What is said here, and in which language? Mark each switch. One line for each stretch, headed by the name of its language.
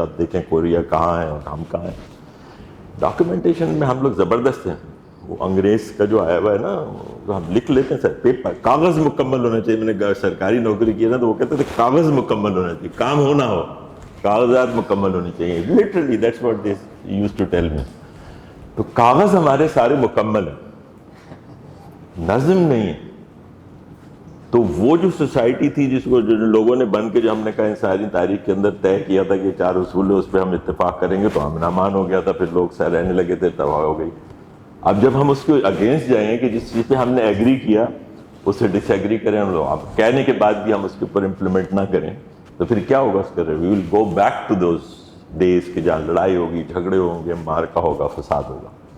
Urdu: اب دیکھیں کوریا کہاں ہے اور ہم کہاں ہیں. ڈاکیومنٹیشن میں ہم لوگ زبردست ہیں. وہ انگریز کا جو آیا ہوا ہے نا، جو ہم لکھ لیتے ہیں سر، پیپر کاغذ مکمل ہونا چاہیے. میں نے سرکاری نوکری کی نا تو وہ کہتے تھے کاغذ مکمل ہونا چاہیے، کام ہونا ہو، کاغذات مکمل ہونی چاہیے.
English: Literally that's what they used to tell me.
Urdu: تو کاغذ ہمارے سارے مکمل ہیں، نظم نہیں ہے. تو وہ جو سوسائٹی تھی جس کو جو لوگوں نے بن کے، جو ہم نے کہا ساری تاریخ کے اندر طے کیا تھا کہ 4 اصول ہے، اس پہ ہم اتفاق کریں گے، تو امن امان ہو گیا تھا. پھر لوگ سہ رہنے لگے تھے، تباہ ہو گئی. اب جب ہم اس کے اگینسٹ جائیں کہ جس چیز پہ ہم نے ایگری کیا اس سے ڈس ایگری کریں ہم لوگ، اب کہنے کے بعد بھی ہم اس کے اوپر امپلیمنٹ نہ کریں، تو پھر کیا ہوگا اس کا؟
English: we will go back to those days
Urdu: کہ جہاں لڑائی ہوگی، جھگڑے ہوں گے، مارکا ہوگا، فساد ہوگا.